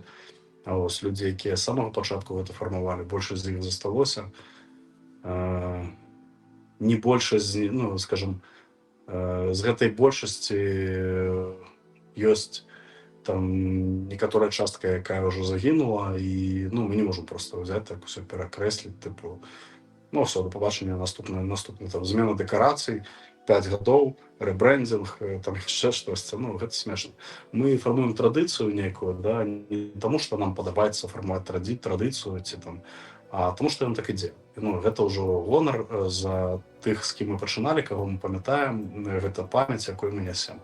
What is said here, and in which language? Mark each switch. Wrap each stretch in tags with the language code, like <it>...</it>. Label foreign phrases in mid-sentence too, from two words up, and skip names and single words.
<be>Ось, людзі, якія з самага пачатку гэта фармавалі, большасць з іх засталося. Не большасць, ну, скажем, з гэтай большасці ёсць там некаторая частка, якая ўжо загінула, і ну, мы не можам просто ўзяць так усё перакрэсліць, тыпу, ну,</be> <uk>все, до побачення, наступна</uk> <be>там змена дэкарацый, 5 гадоў, рэбрэндинг, там яшчэ штосьці, ну, гэта смешна. Мы фармуем традыцыю нейкую, да, не таму, што нам падабаецца фармаваць традыцыю, ці там, а таму, што ён так ідзе. Ну, гэта ўжо гонар за тых, з кім мы пачыналі, каго мы памятаем, гэта памяць, якой мы нясем.</be>